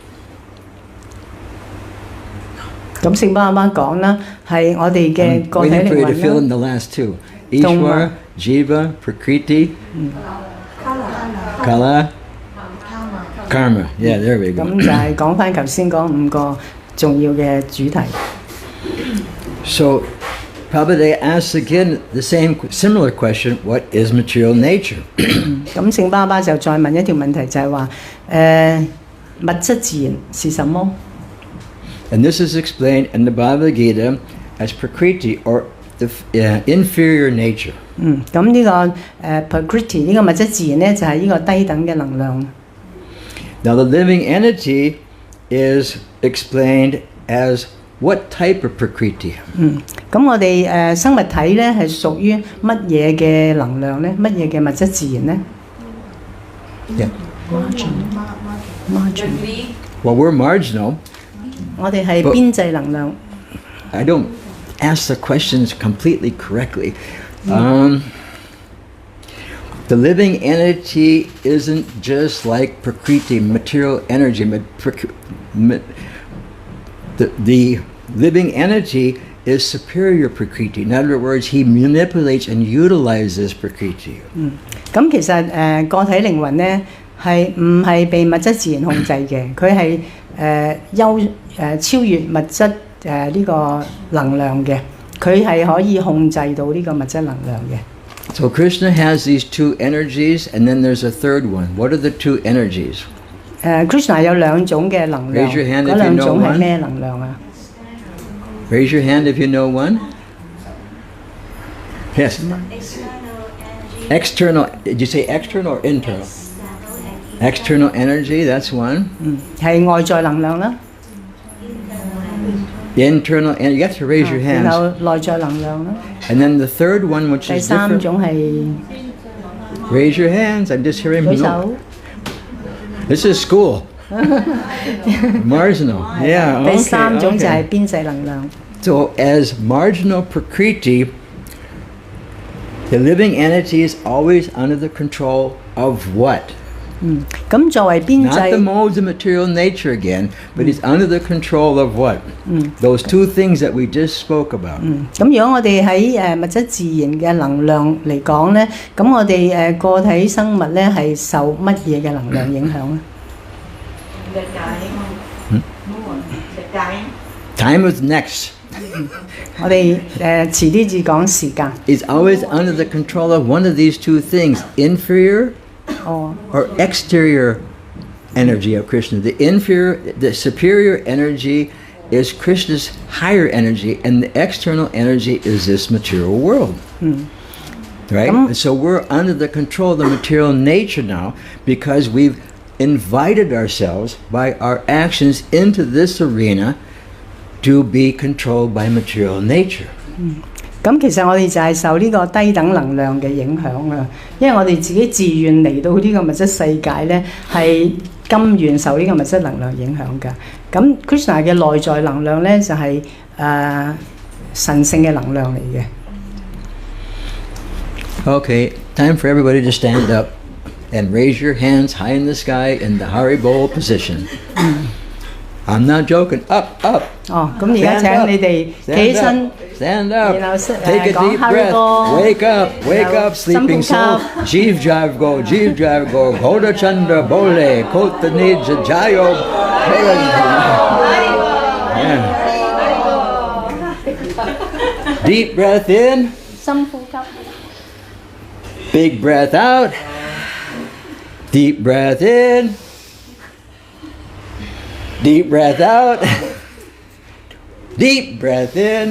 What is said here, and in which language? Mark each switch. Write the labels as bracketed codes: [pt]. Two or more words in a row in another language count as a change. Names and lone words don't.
[yue] 咁聖巴巴講啦，係我哋嘅 [en] I'm [yue] 個體 [en] waiting for [yue] 靈 [en] you to fill [yue] 魂 [en] in [yue] 啦。 [en] the last 2. Ishvara, Jiva, Prakriti, Kala, Karma. Yeah, there we [yue] 咁 [en] go. [yue] 就係講翻頭先嗰5個重要嘅主題。 [en] So, Prabhupada asks again the similar question, what is material nature? [yue] 咁聖巴巴就再問一條問題，就係話物質自然是什麼？ [en] And this is explained in the Bhagavad Gita as Prakriti or the inferior nature. [yue] 咁呢個Prakriti 呢個物質自然咧就係呢個低等嘅能量。 [en] Now the living entity is explained as what type of Prakriti? [yue] 咁我哋生物體咧係屬於乜嘢嘅能量咧？乜嘢嘅物質自然咧 [en] Yeah. ？Margin。 Well, we're marginal. [yue] 我哋係邊際能量。 [en] I don't ask the questions completely correctly. The The living entity isn't just like Prakriti, material energy. The living entity is superior Prakriti. In other words, he manipulates and utilizes Prakriti. [yue] 咁其實個體靈魂咧係唔係被物質自然控制嘅？佢係超越物質呢個能量嘅，佢係可以控制到呢個物質能量嘅。 [en] So Krishna has these two energies, and then there's a third one. What are the two energies? [yue] Krishna 有兩種嘅能量， [en] Raise your hand if [yue] 嗰 [en] you [yue] 兩 [en] know [yue] 種係 [en] one. [yue] 咩能量啊？ [en] Raise your hand if you know one. Yes. External. Did you say external or internal? External energy. That's one. [yue] 係外在能量啦。 [en] Internal, and you have to raise your [yue] 然 [en] hands. [yue] 後內在能量啦。 [en] And then the third one, which [yue] 第 [en] is [yue] 三 [en] different. [yue] 種係 [en] Raise your hands. I'm just hearing. [yue] 舉 [en] No. [yue] 手。 [en] This is school. Marginal. Yeah. [yue] 第三種就係 [en] Okay. [yue] 邊際能量。 [en] So as marginal Prakriti, the living entity is always under the control of what? [yue] 咁作為邊 [en] Not the [yue] 際， [en] modes of material nature again, but he's under the control of what? Those two things that we just spoke about. [yue] 咁如果我哋喺物質自然嘅能量嚟講咧，咁我哋個體生物咧係受乜嘢嘅能量影響咧？ [en] Time is next. [yue] 我哋遲啲至講時間。 [en] He's always under the control of one of these two things, inferior [yue] 哦， [en] or exterior energy of Krishna. The superior energy is Krishna's higher energy, and the external energy is this material world. Right? And so we're under the control of the material nature now because we've invited ourselves by our actions into this arena to be controlled by material nature. [yue] 咁其實我哋就係受呢個低等能量嘅影響啊，因為我哋自己自願嚟到呢個物質世界咧，係甘願受呢個物質能量影響㗎。咁 Krishna 嘅內在能量咧就係神聖嘅能量嚟嘅。 [en] Okay, time for everybody to stand up and raise your hands high in the sky in the Haribol position. I'm not joking. Up, up. [yue] 哦，咁而家請你哋企起身。 [en] Stand up. You know, Take a go deep breath. Haribol. Wake up. Wake You know, up, sleeping Sampuka. soul. Jeev Jive go. Jeev Jive go. Goda Chandra Bole. Kota Nija Jayo. Yeah. Deep breath in. [yue] 深呼吸。 [en] Big breath out. Deep breath in. Deep breath out. Deep breath in.